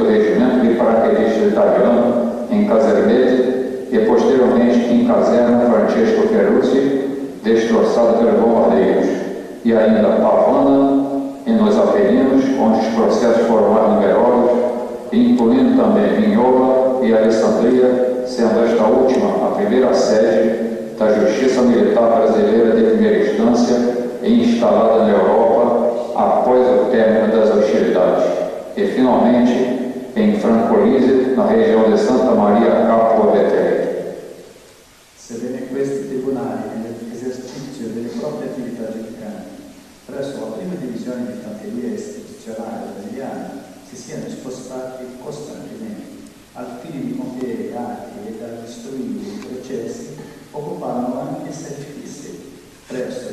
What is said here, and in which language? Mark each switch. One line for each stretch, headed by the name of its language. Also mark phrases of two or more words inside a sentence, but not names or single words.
Portuguese: do Regimento de Paraquedistas Italiano, em Casermete, e posteriormente em Caserna Francesco Ferrucci, destroçada pelos bombardeiros, e ainda Pavana, e nos Apeninos, onde os processos foram mais numerosos, incluindo também Vignola e Alessandria, sendo esta última a primeira sede da Justiça Militar Brasileira de primeira instância e instalada na Europa após o término das hostilidades. E, finalmente, em Francolise, na região de Santa Maria Capua Vetere.
Italian: Sebbene questi tribunali, nell'esercizio delle proprie attività giudicanti, presso la prima divisione di fanteria istituzionale brasiliana, si siano spostati costantemente al fine di compiere atti ed istruire i processi, occupavano anche sedi fisse presso